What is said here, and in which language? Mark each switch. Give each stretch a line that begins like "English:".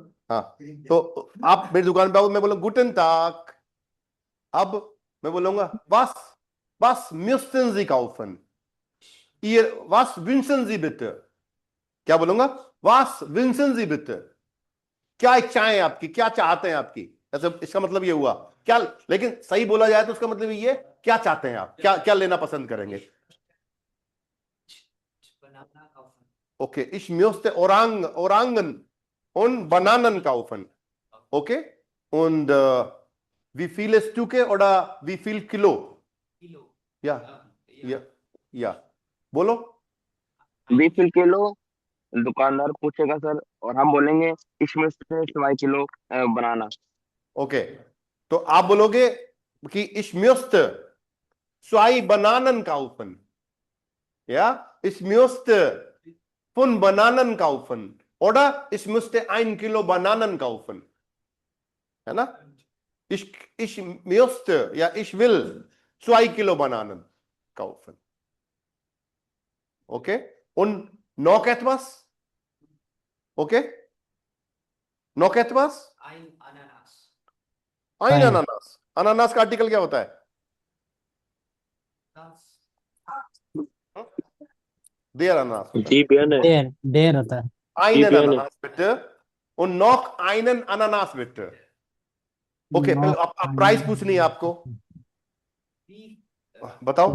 Hindi: हाँ, तो आप मेरी दुकान पे आओ, मैं बोलूँ गुटन टाक, अब मैं बोलूंगा
German: was was müssen Sie kaufen, ihr was wünschen Sie bitte,
Hindi: क्या बोलूंगा?
German: was wünschen Sie bitte,
Hindi: क्या इच्छाएं हैं आपकी, क्या चाहते हैं आपकी, ऐसा इसका मतलब ये हुआ क्या, लेकिन सही बोला जाए तो उसका मतलब ये क्या चाहते हैं आप, क्या क्या लेना पसंद करेंगे?
German: ओके, ich möchte Orangen und Bananen kaufen, okay, und wie viele Stücke oder wie viel Kilo? Ja, ja, ja,
Hindi: बोलो। 20 किलो दुकानदार पूछेगा सर, और हम बोलेंगे इसमें से 2 किलो बनाना। ओके, तो आप बोलोगे कि
German: ich möchte 2 Bananen kaufen, ja, ich möchte 5 Bananen kaufen oder ich müsste 1 Kilo Bananen kaufen,
Hindi: है ना?
German: ich möchte, ja, ich will 2 Kilo Bananen kaufen, okay, und noch etwas, okay, noch etwas, ein
English: Fine.
Hindi: अनानास, अनानास का article क्या होता है? देर अनानास होता है, जी बियन है। देर होता है,
German: einen Gerne. Ananas bitte und noch einen Ananas bitte,
Hindi: okay, पहले आप प्राइस पूछनी है आपको, बताओ।